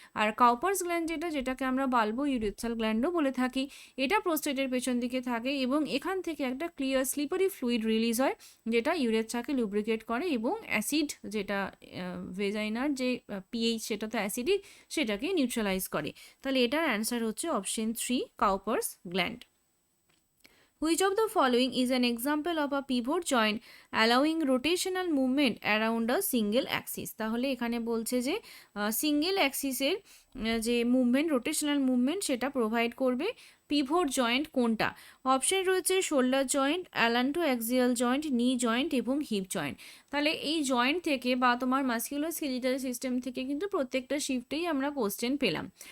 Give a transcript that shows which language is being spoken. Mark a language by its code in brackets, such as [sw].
[bn] আর কাউপার্স gland যেটাকে আমরা bulbo urethral গ্ল্যান্ডও বলে থাকি, এটা প্রোস্টেটের পেছন দিকে থাকে এবং এখান থেকে একটা ক্লিয়ার স্লিপারি ফ্লুইড রিলিজ হয়, যেটা ইউরেথ্রাকে লুব্রিকেট করে এবং অ্যাসিড, যেটা ভেজাইনার যে পিএইচ সেটা তো অ্যাসিডিক, সেটাকে নিউট্রালাইজ করে। তাহলে এটার অ্যান্সার হচ্ছে option 3, কাউপার্স gland. [en] Which of the following is an example of a pivot joint allowing rotational movement around a single axis? [bn] তাহলে এখানে বলছে যে সিঙ্গেল অ্যাক্সিসের যে মুভমেন্ট, রোটেশনাল মুভমেন্ট, সেটা প্রোভাইড করবে। পিভট জয়েন্ট কোনটা? অপশন রয়েছে শোল্ডার জয়েন্ট, অ্যালান্টো অ্যাক্সিয়াল জয়েন্ট, নি জয়েন্ট এবং হিপ জয়েন্ট। তাহলে এই জয়েন্ট থেকে বা তোমার মাসকুলোস্কেলিটাল সিস্টেম থেকে কিন্তু প্রত্যেকটা শিফটেই আমরা কোশ্চেন পেলাম।